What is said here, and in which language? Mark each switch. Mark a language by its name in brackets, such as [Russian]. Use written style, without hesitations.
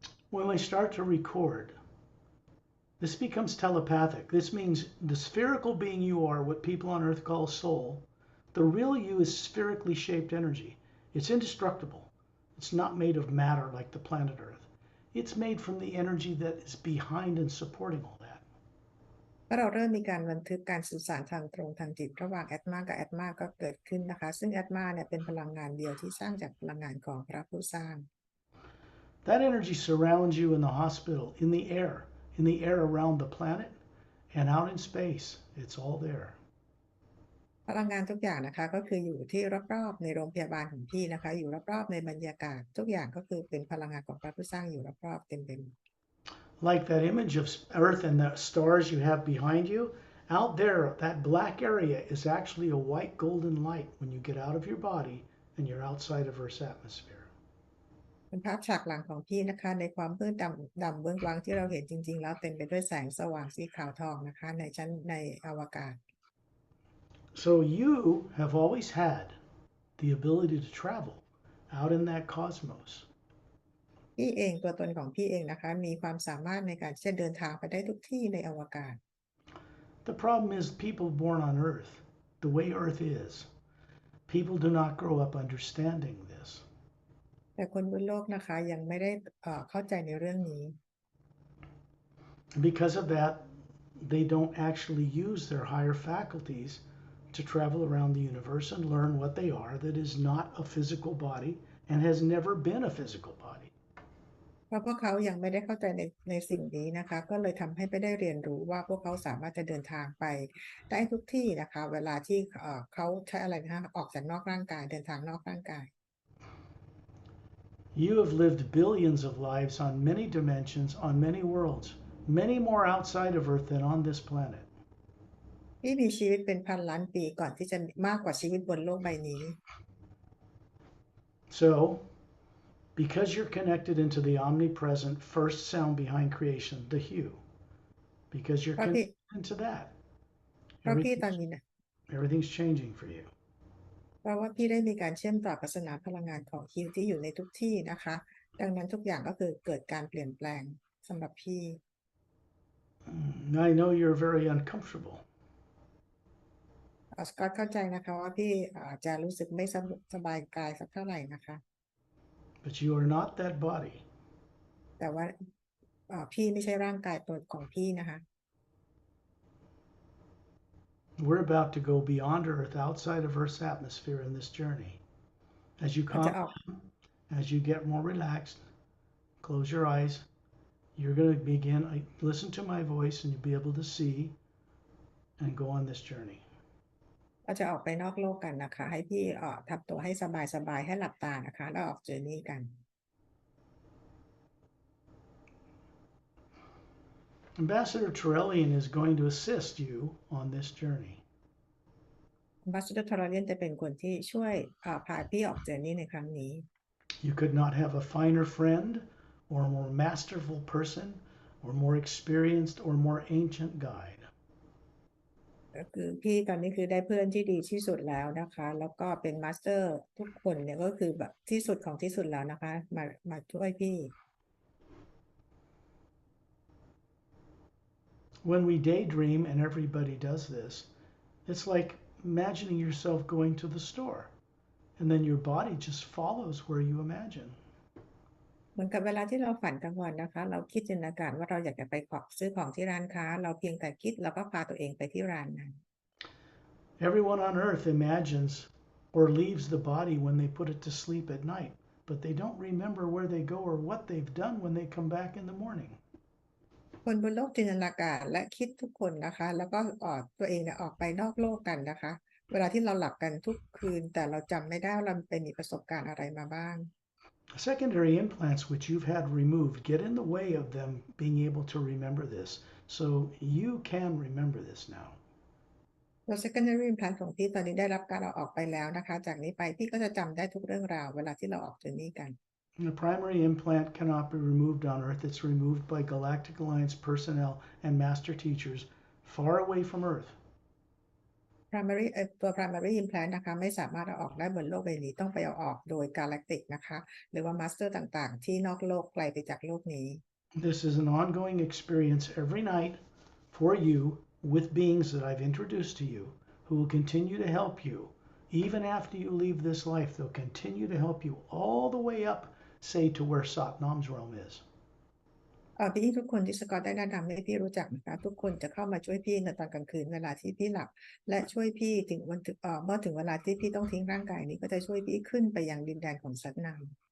[English] when we start to record, this becomes telepathic. This means the spherical being you are, what people on earth call soul, the real you is spherically shaped energy. It's indestructible. It's not made of matter like the planet Earth. It's made from the energy that is behind and supporting all that. [Thai] ำเมื่อเราเริ่มมีการบันทึกการสื่อสารทางตรงทางจิตระหว่างแอตมากับแอตมาก็เกิดขึ้นนะคะ ซึ่งแอตมาเนี่ยเป็นพลังงานเดียวที่สร้างจากพลังงานของพระผู้สร้าง [English] That energy surrounds you in the hospital, in the air around the planet, and out in space. It's all there. [Thai] พลังงานทุกอย่างนะคะก็คืออยู่ที่รอบๆในโรงพยาบาลของพี่นะคะอยู่รอบๆในบรรยากาศทุกอย่างก็คือเป็นพลังงานของพระผู้สร้างอยู่รอบๆเต็มไปหมด [English] Like that image of Earth and the stars you have behind you, out there, that black area is actually a white golden light when you get out of your body and you're outside of Earth's atmosphere. [Thai] เป็นภาพฉากหลังของพี่นะคะในความมืดดำเบื้องวังที่เราเห็นจริงๆแล้วเต็มไปด้วยแสงสว่างสีขาวทองนะคะในชั้นในอวกาศ [English] So you have always had the ability to travel out in that cosmos. [Thai] พี่เองตัวตนของพี่เองนะคะมีความสามารถในการที่จะเดินทางไปได้ทุกที่ในอวกาศ [English] The problem is people born on Earth, the way Earth is, people do not grow up understanding this. [Thai] แต่คนบนโลกนะคะยังไม่ได้เข้าใจในเรื่องนี้ [English] And because of that, they don't actually use their higher faculties to travel around the universe and learn what they are that is not a physical body and has never been a physical body. [Thai] เพราะพวกเขายังไม่ได้เข้าใจในสิ่งนี้นะคะก็เลยทำให้ไม่ได้เรียนรู้ว่าพวกเขาสามารถจะเดินทางไปได้ทุกที่นะคะเวลาที่เขาใช้อะไรนะคะออกจากนอกร่างกายเดินทางนอกร่างกาย [English] You have lived billions of lives on many dimensions, on many worlds, many more outside of Earth than on this planet. [Thai] พี่มีชีวิตเป็นพันล้านปีก่อนที่จะมากกว่าชีวิตบนโลกใบนี้ [English] So, because you're connected into the omnipresent first sound behind creation, the hue, because you're [Thai] เพราะพี่ [English] connected into that, [Thai] เพราะพี่ตอนนี้นะ [English] everything's changing for you. [Thai] เพราะว่าพี่ได้มีการเชื่อมต่อกับสนามพลังงานของฮิวที่อยู่ในทุกที่นะคะดังนั้นทุกอย่างก็คือเกิดการเปลี่ยนแปลงสำหรับพี่ [English] I know you're very uncomfortable. [Thai] สกอตเข้าใจนะคะว่าพี่อาจจะรู้สึกไม่สบายกายสักเท่าไหร่นะคะ [English] But you are not that body. [Thai] แต่ว่าพี่ไม่ใช่ร่างกายตัวของพี่นะคะ [English] We're about to go beyond Earth, outside of Earth's atmosphere in this journey. As you calm down, as you get more relaxed, close your eyes. You're going to begin, listen to my voice, and you'll be able to see and go on this journey. [Thai] เราจะออกไปนอกโลกกันนะคะให้พี่ทำตัวให้สบายๆให้หลับตานะคะแล้วออกเจอร์นี่กัน [English] Ambassador Turellian is going to assist you on this journey. [Thai] บัสเตอร์ทอร์เรียนจะเป็นคนที่ช่วยพาพี่ออกเจอร์นี่ในครั้งนี้ [English] You could not have a finer friend or a more masterful person or more experienced or more ancient guide. [Thai] ก็คือพี่ตอนนี้คือได้เพื่อนที่ดีที่สุดแล้วนะคะแล้วก็เป็นมาสเตอร์ทุกคนเนี่ยก็คือแบบที่สุดของที่สุดแล้วนะคะมาช่วยพี่ [English] When we daydream, and everybody does this, it's like imagining yourself going to the store, and then your body just follows where you imagine. [Thai] เหมือนกับเวลาที่เราฝันกลางวันนะคะเราคิดจินตนาการว่าเราอยากจะไปซื้อของที่ร้านค้าเราเพียงแต่คิดแล้วก็พาตัวเองไปที่ร้านนั้น [English] Everyone on earth imagines or leaves the body when they put it to sleep at night, but they don't remember where they go or what they've done when they come back in the morning. [Thai] คนบนโลกจินตนาการและคิดทุกคนนะคะแล้วก็ตัวเองเนี่ยออกไปนอกโลกกันนะคะเวลาที่เราหลับกันทุกคืนแต่เราจำไม่ได้ว่าเราไปมีประสบการณ์อะไรมาบ้าง [English] Secondary implants which you've had removed get in the way of them being able to remember this. So you can remember this now. [Thai] ตัว secondary implant ของพี่ตอนนี้ได้รับการเอาออกไปแล้วนะคะจากนี้ไปพี่ก็จะจำได้ทุกเรื่องราวเวลาที่เราออกเจอร์นี่กัน [English] The primary implant cannot be removed on Earth. It's removed by Galactic Alliance personnel and master teachers far away from Earth. [Thai] ตัว primary implant นะคะไม่สามารถเอาออกได้บนโลกใบนี้ต้องไปเอาออกโดย galactic นะคะหรือว่า master ต่างๆที่นอกโลกไกลไปจากโลกนี้ [English] This is an ongoing experience every night for you with beings that I've introduced to you who will continue to help you. Even after you leave this life, they'll continue to help you all the way up, say, to where Satnam's realm is. [Thai] พี่ทุกคนที่สกอตได้แนะนำให้พี่รู้จักนะคะทุกคนจะเข้ามาช่วยพี่ในตอนกลางคืนเวลาที่พี่หลับและช่วยพี่ถึงเมื่อถึงเวลาที่พี่ต้องทิ้งร่างกายนี้ก็จะช่วยพี่ขึ้นไปยังดินแดนของสัตนาม